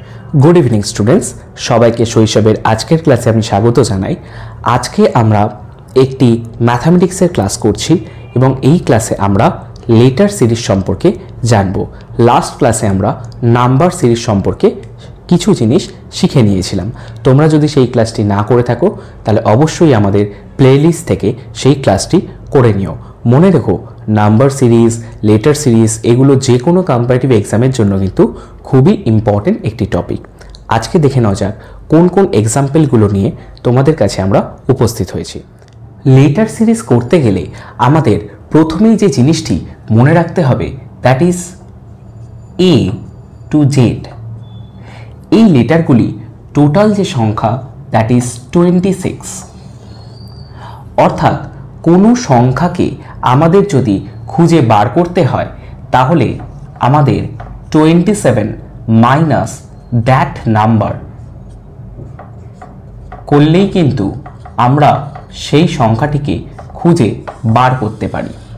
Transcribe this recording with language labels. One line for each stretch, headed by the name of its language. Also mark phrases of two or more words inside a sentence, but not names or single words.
English: good evening students
Bangla: সবাইকে শৈশবের আজকের ক্লাসে আমি স্বাগত জানাই। আজকে আমরা একটি ম্যাথমেটিক্সের ক্লাস করছি এবং এই ক্লাসে আমরা
English: letter series
Bangla: সম্পর্কে জানবো। লাস্ট ক্লাসে আমরা
English: number series
Bangla: সম্পর্কে কিছু জিনিস শিখে নিয়েছিলাম। তোমরা যদি সেই ক্লাসটি না করে থাকো তাহলে অবশ্যই আমাদের প্লেলিস্ট থেকে সেই ক্লাসটি করে নিও। মনে রেখো
English: number series letter series
Bangla: এগুলো যে কোনো কম্পারেটিভ এক্সামের জন্য কিন্তু খুবই ইম্পর্ট্যান্ট একটি টপিক। আজকে দেখে নেওয়া যাক কোন কোন এক্সাম্পলগুলো নিয়ে তোমাদের কাছে আমরা উপস্থিত হয়েছি।
English: letter series
Bangla: করতে গেলে আমাদের প্রথমেই যে জিনিসটি মনে রাখতে হবে
English: that is A to Z.
Bangla: এই লেটারগুলি টোটাল যে সংখ্যা
English: that is
Bangla: 26। অর্থাৎ কোনো সংখ্যাকে আমাদের যদি খুঁজে বার করতে হয় তাহলে আমাদের 27
English: minus that number
Bangla: করলেই কিন্তু আমরা সেই সংখ্যাটিকে খুঁজে বার করতে পারি।